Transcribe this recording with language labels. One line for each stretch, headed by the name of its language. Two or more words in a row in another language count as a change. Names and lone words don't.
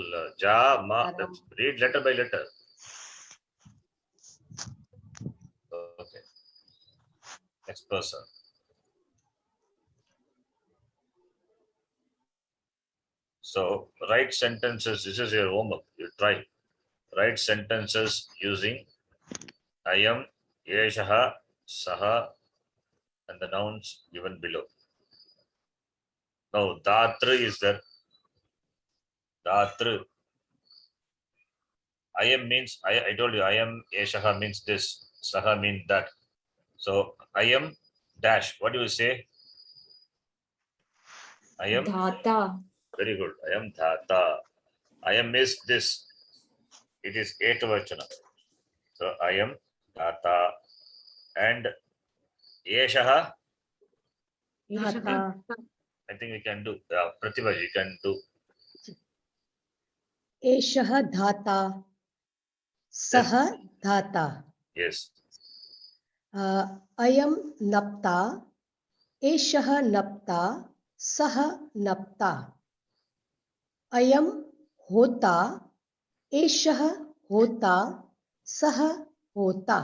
English: Read letter by letter. Okay. Next person. So write sentences. This is your homework. You try. Write sentences using
Sanskrit: अयं, एषः, सः,
English: and the nouns given below. Now, Datra is there. Datra. Ayam means, I told you,
Sanskrit: अयं, एषः
English: means this, saha means that. So, ayam dash. What do you say? Ayam. Dhata. Very good.
Sanskrit: अयं धाता.
English: Ayam is this. It is etavachana. So,
Sanskrit: अयं धाता.
English: And yeshaha. I think we can do. Pratibha, you can do.
Sanskrit: एषः धाता सः धाता
English: Yes.
Sanskrit: अयं नप्ता एषः नप्ता सः नप्ता अयं होता एषः होता सः होता.